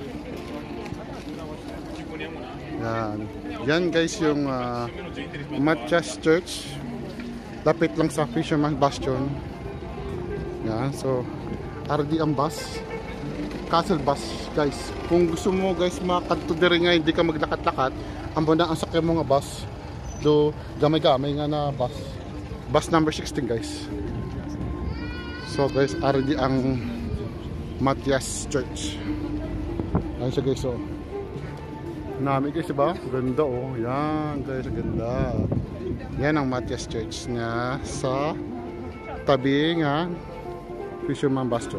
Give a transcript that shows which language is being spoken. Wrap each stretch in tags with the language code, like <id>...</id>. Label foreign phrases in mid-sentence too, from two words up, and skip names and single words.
<tl>Yan guys yung Matthias Church. Lapit lang sa Fisherman Bastion. Yan, so RD ang bus, Castle bus guys.</tl> <hil>Kung gusto mo guys makadto diri nga hindi ka maglakat-lakat, amo na ang sakyan mo nga bus do gamay-gamay nga na bus number 16 guys. So guys, RD ang Matthias Church. Ayun siya guys nami guys diba?</hil> <tl>Ganda yan guys, ganda.</tl> <hil>Yan ang Matthias Church niya sa tabi nga Fisherman Bastion.</hil>